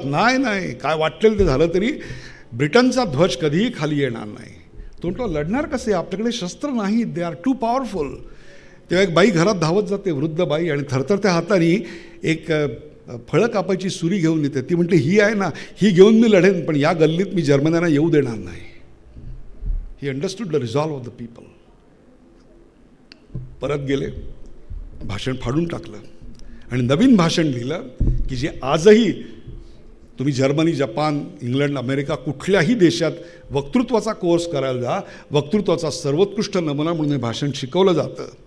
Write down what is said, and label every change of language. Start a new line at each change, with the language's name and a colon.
Marathi: नाही, काय वाटलेलं ते झालं तरी ब्रिटनचा ध्वज कधीही खाली येणार नाही. तो लढणार कसे, आपल्याकडे शस्त्र नाहीत,
English: They are too powerful.
Marathi: तेव्हा एक बाई घरात धावत जाते, वृद्ध बाई, आणि थरथरत्या हाताने एक फळं कापायची सुरी घेऊन येते. ती म्हणते, ही आहे ना, ही घेऊन मी लढेन, पण या गल्लीत मी जर्मन्यांना येऊ देणार नाही.
English: He understood the resolve of the people.
Marathi: परत गेले, भाषण फाडून टाकलं आणि नवीन भाषण लिहिलं की जे आजही तुम्ही जर्मनी, जपान, इंग्लंड, अमेरिका कुठल्याही देशात वक्तृत्वाचा कोर्स करायला जा, वक्तृत्वाचा सर्वोत्कृष्ट नमुना म्हणून हे भाषण शिकवलं जातं.